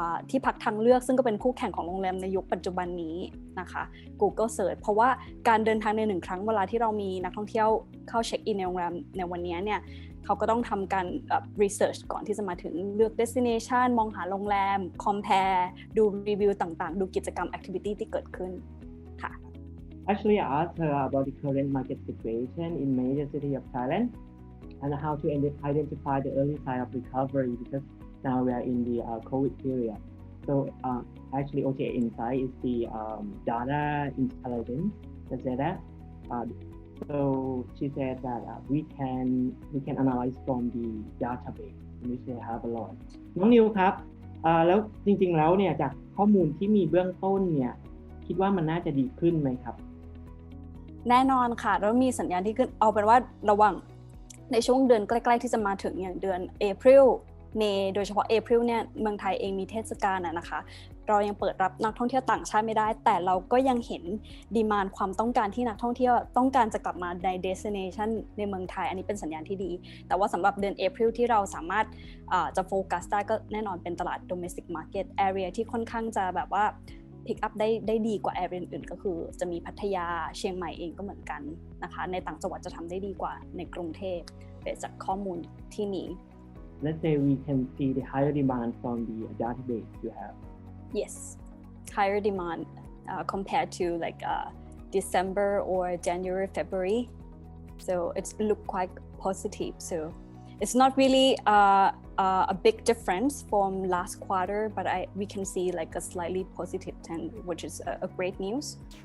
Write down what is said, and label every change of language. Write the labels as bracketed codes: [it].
[th] ที่พักทางเลือกซึ่งก็เป็นคู่แข่งของโรงแรมในยุคปัจจุบันนี้นะคะ Google Search เพราะว่าการเดินทางใน1ครั้งเวลาที่เรามีนักท่องเที่ยวเข้าเช็คอินในโรงแรมในวันนี้เนี่ยเขาก็ต้องทำการ research ก่อนที่จะมาถึงเลือก destination มองหาโรงแรม compare ดูรีวิวต่างๆดูกิจกรรม activity ที่เกิดขึ้นค่ะ [en] Actually, I asked her about the current market situation in major city of Thailand and how to identify the early sign of recovery because now we are in the COVID period. So actually, OTA Insight is the data intelligence. Let's say that. So she said that we can analyze from the database which they have a lot. [th] น้องนิวครับแล้วจริงๆแล้วเนี่ยจากข้อมูลที่มีเบื้องต้นเนี่ยคิดว่ามันน่าจะดีขึ้นไหมครับ แน่นอนค่ะแล้วมีสัญญาณที่ขึ้นเอาเป็นว่าระวังในช่วงเดือนใกล้ๆที่จะมาถึงอย่างเดือน April เมย์โดยเฉพาะ April เนี่ยเมืองไทยเองมีเทศกาลนะคะเรายังเปิดรับนักท่องเที่ยวต่างชาติไม่ได้แต่เราก็ยังเห็นดีมานด์ความต้องการที่นักท่องเที่ยวต้องการจะกลับมาใน destination ในเมืองไทยอันนี้เป็นสัญญาณที่ดีแต่ว่าสำหรับเดือน April ที่เราสามารถ จะโฟกัสได้ก็แน่นอนเป็นตลาด domestic market area ที่ค่อนข้างจะแบบว่า pick up ได้ดีกว่า area อื่นๆก็คือจะมีพัทยาเชียงใหม่เองก็เหมือนกันนะคะในต่างจังหวัดจะทำได้ดีกว่าในกรุงเทพจากข้อมูลที่มี [en] Let's say we can see the higher demand from the database you have. Yes, higher demand compared to like December or January, February. So it's look quite positive. So it's not really a big difference from last quarter, but we can see like a slightly positive trend, which is a great news.